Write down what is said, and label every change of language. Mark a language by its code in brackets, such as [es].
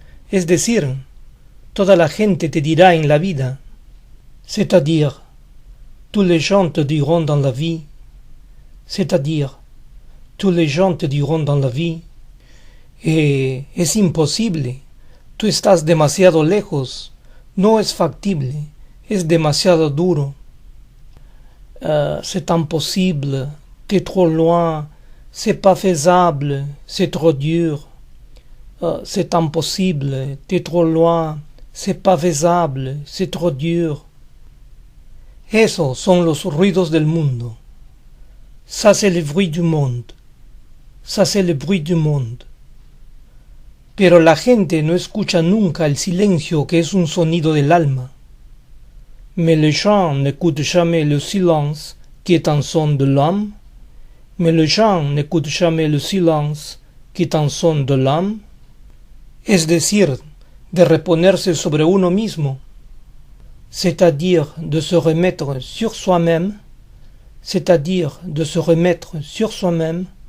[es] es decir, toda la gente te dirá en la vida, [fr] c'est-à-dire, tous les gens te diront dans la vie, [es] c'est-à-dire, tous les gens te diront dans la vie, es imposible, tú estás demasiado lejos, no es factible, es demasiado duro, [fr] c'est impossible, t'es trop loin, c'est pas faisable, c'est trop dur, c'est impossible, t'es trop loin, c'est pas faisable, c'est trop dur. [es] Esos son los ruidos del mundo. [fr] Ça c'est le bruit du monde. Ça c'est le bruit du monde. [es] Pero la gente no escucha nunca el silencio que es un sonido del alma. [fr] Mais les gens n'écoutent jamais le silence qui est un son de l'âme. Mais les gens n'écoutent jamais le silence qui est un son de l'âme. [es] Es decir, de reponerse sobre uno mismo, [fr] c'est-à-dire de se remettre sur soi-même, c'est-à-dire de se remettre sur soi-même.